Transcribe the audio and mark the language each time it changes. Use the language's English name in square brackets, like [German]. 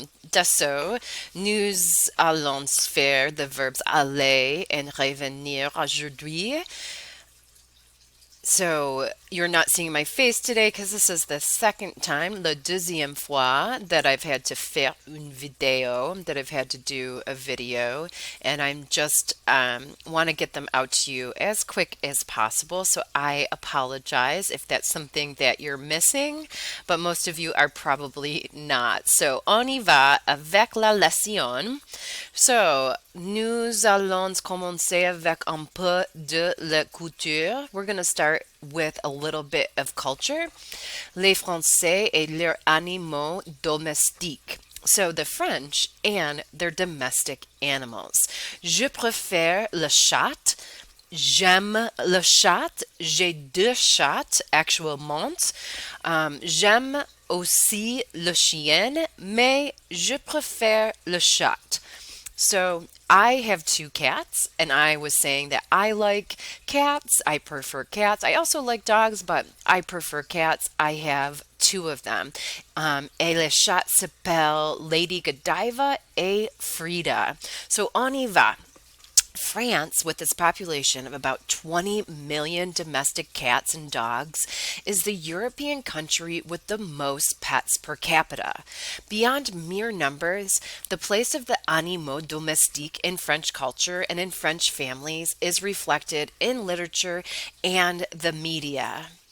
[French] Dassault, nous allons faire [English] the verbs [French] aller and revenir aujourd'hui. [English] So you're not seeing my face today because this is the second time, [French] la deuxième fois, [English] that I've had to [French] faire une vidéo, [English] that I've had to do a video, and I'm just want to get them out to you as quick as possible. So I apologize if that's something that you're missing, but most of you are probably not. [French] So on y va avec la leçon. So, nous allons commencer avec un peu de la culture. [English] We're going to start with a little bit of culture. [French] Les Français et leurs animaux domestiques. [English] So, the French and their domestic animals. [French] Je préfère le chat. J'aime le chat. J'ai deux chats actuellement. J'aime aussi le chien, mais je préfère le chat. [English] So I have two cats, and I was saying that I like cats. I prefer cats. I also like dogs, but I prefer cats. I have two of them. [French] Et les chats s'appellent Lady Godiva et Frida. So on y va. [English] France, with its population of about 20 million domestic cats and dogs, is the European country with the most pets per capita. Beyond mere numbers, the place of the animaux domestiques in French culture and in French families is reflected in literature and the media.